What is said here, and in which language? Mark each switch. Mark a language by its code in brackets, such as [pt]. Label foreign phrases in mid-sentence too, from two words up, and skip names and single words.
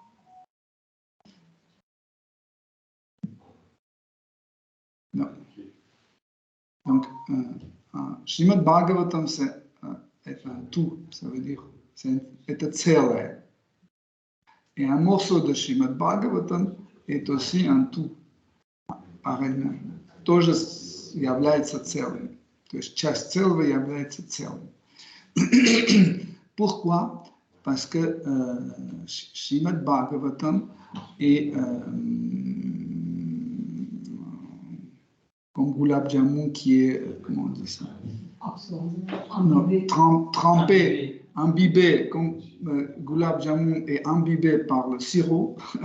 [fr] Non. Donc, Srimad Bhagavatam, c'est un tout, ça veut dire, c'est un целое. Et un morceau de Srimad Bhagavatam est aussi un tout, par elle-même. [ru] Тоже является целым. То есть часть целого является целым. [fr] Pourquoi? Parce que Srimad Bhagavatam est comme Gulab Jamun qui est, comment on dit ça? Trempé, imbibé, comme Gulab Jamun est imbibé par le sirop.